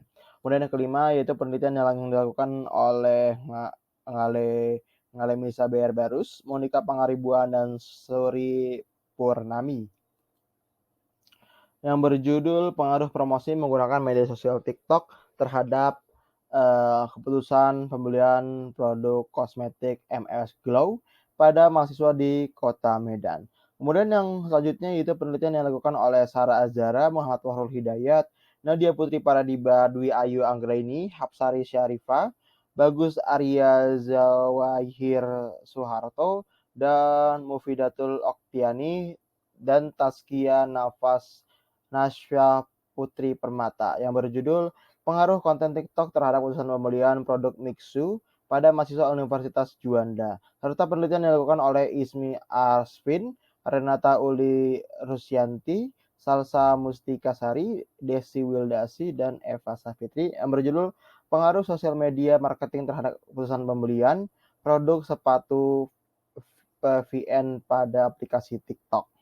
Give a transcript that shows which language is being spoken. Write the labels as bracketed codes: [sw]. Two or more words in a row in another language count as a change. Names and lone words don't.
[id] Kemudian yang kelima yaitu penelitian yang dilakukan oleh Ngale Misa BR Barus, Monica Pangaribuan, dan Suri Purnami, yang berjudul pengaruh promosi menggunakan media sosial TikTok terhadap keputusan pembelian produk kosmetik MS Glow pada mahasiswa di Kota Medan. Kemudian yang selanjutnya yaitu penelitian yang dilakukan oleh Sarah Azhara, Muhammad Wahrul Hidayat, Nadia Putri Paradiba, Dwi Ayu Anggraini, Hapsari Syarifah, Bagus Arya Zawahir Suharto, dan Mufidatul Oktiani, dan Taskia Nasya Putri Permata yang berjudul pengaruh konten TikTok terhadap keputusan pembelian produk Mixu pada mahasiswa Universitas Juanda, serta penelitian yang dilakukan oleh Ismi Arsvin, Renata Uli Rusyanti, Salsa Mustikasari, Desi Wildasi, dan Eva Safitri yang berjudul pengaruh sosial media marketing terhadap keputusan pembelian produk sepatu VN pada aplikasi TikTok.